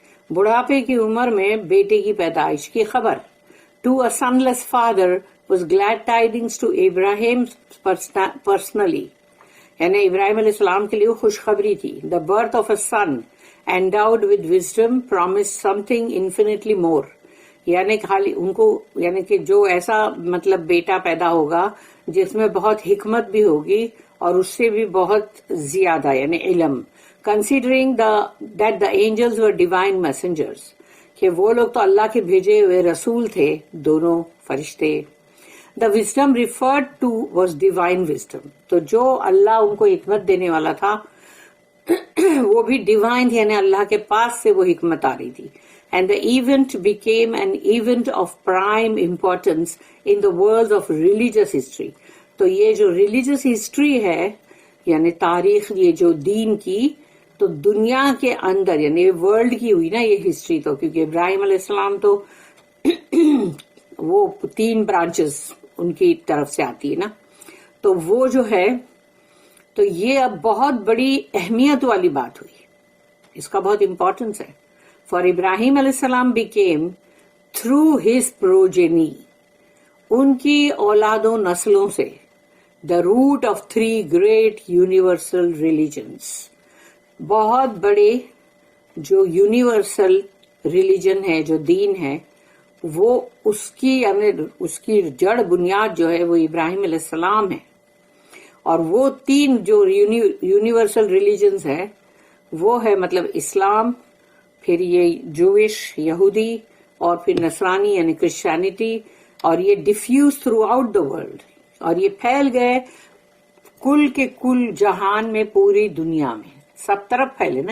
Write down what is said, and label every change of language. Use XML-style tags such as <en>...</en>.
<ur>بڑھاپے کی عمر میں بیٹے کی پیدائش کی خبر.</ur> <en>To a sonless father was glad tidings to Abraham personally.</en> <ur>یعنی ابراہیم علیہ السلام کے لیے وہ خوشخبری تھی.</ur> <en>The birth of a son endowed with wisdom promise something infinitely more.</en> <ur>یعنی خالی ان کو یعنی کہ جو ایسا مطلب بیٹا پیدا ہوگا جس میں بہت حکمت بھی ہوگی اور اس سے بھی بہت زیادہ یعنی علم.</ur> <en>considering that the angels were divine messengers,</en> <ur>کہ وہ لوگ تو اللہ کے بھیجے ہوئے رسول تھے دونوں فرشتے.</ur> <en>the wisdom referred to was divine wisdom,</en> <ur>تو جو اللہ ان کو حکمت دینے والا تھا وہ بھی ڈیوائن تھی, یعنی اللہ کے پاس سے وہ حکمت آ رہی تھی.</ur> <en>And the event became an event of prime importance in the world of religious history.</en> <ur>تو یہ جو ریلیجس ہسٹری ہے یعنی تاریخ یہ جو دین کی, تو دنیا کے اندر یعنی ورلڈ کی ہوئی نا یہ ہسٹری, تو کیونکہ ابراہیم علیہ السلام تو وہ 3 برانچز ان کی طرف سے آتی ہے نا, تو وہ جو ہے تو یہ اب بہت بڑی اہمیت والی بات ہوئی, اس کا بہت امپورٹنس ہے.</ur> <en>For Ibrahim علیہ السلام became through his progeny,</en> <ur>ان کی اولاد و نسلوں سے,</ur> <en>the root of 3 great universal religions.</en> <ur>بہت بڑے جو یونیورسل ریلیجن ہے, جو دین ہے, وہ اس کی جڑ بنیاد جو ہے وہ ابراہیم علیہ السلام ہے. اور وہ 3 جو یونیورسل ریلیجنز ہے وہ ہے مطلب اسلام, پھر یہ جوش یہودی, اور پھر نصرانی یعنی کرسچینٹی, اور یہ</ur> <en>diffuse throughout the world,</en> <ur>اور یہ پھیل گئے کل کے کل جہان میں, پوری دنیا میں سب طرف پھیلے نا.</ur>